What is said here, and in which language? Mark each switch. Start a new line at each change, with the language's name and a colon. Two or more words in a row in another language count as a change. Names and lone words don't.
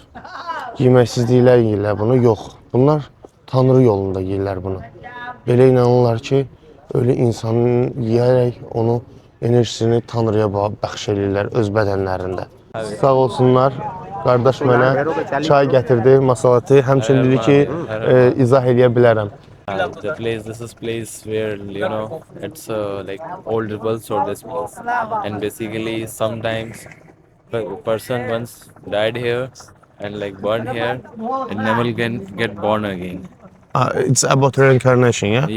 Azerbaijani: Bunlar yeməksizliklər yeyirlər bunu, yox. Bunlar Tanrı yolunda yeyirlər bunu. Belə inanırlar ki, ölü insanın yeyərək onu enerjisini Tanrıya bəxş edirlər öz bədənlərində. Sağ olsunlar. Qardaş mənə çay gətirdi, masalatı. Həmçinin dedi ki, izah eləyə bilərəm.
English: The place, this is place where, you know, it's like old rebels or this place, and basically sometimes a person once died here and like burned here and never can get born again. It's about reincarnation, yeah?